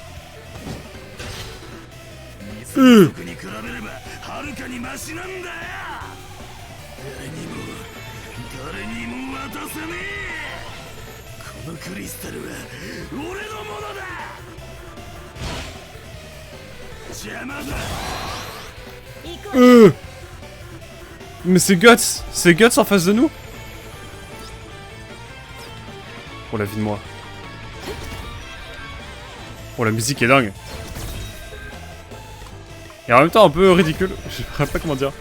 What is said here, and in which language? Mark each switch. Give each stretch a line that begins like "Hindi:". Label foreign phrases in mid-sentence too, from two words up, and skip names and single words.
Japanese: 水族に比べればはるかにマシなんだよ。誰にも渡さねえ。このクリスタルは俺のものだ。邪魔だ。
French: Mais c'est Guts en face de nous. Oh la vie de moi. Oh la musique est dingue. Et en même temps un peu ridicule, je sais pas comment dire.